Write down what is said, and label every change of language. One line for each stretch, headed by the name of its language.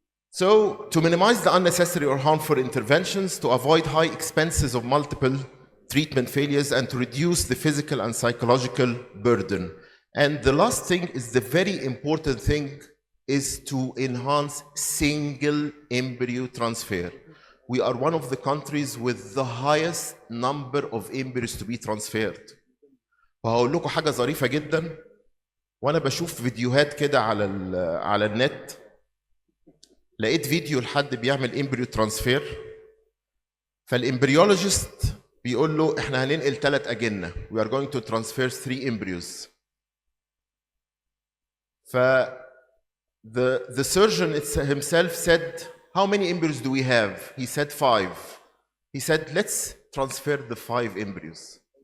English: So to minimize the unnecessary or harmful interventions, to avoid high expenses of multiple treatment failures, and to reduce the physical and psychological burden. And the last thing is the very important thing is to enhance single embryo transfer. We are one of the countries with the highest number of embryos to be transferred.
Arabic: وهقول لكم حاجة ظريفة جدا. وأنا بشوف فيديوهات كده على النت، لقيت فيديو لحد بيعمل امبريو ترانسفير، فالامبريولوجيست بيقول له احنا هننقل 3 أجنة.
English: We are going to transfer 3 embryos. The surgeon himself said, how many embryos do we have? He said 5. He said, let's transfer the 5 embryos.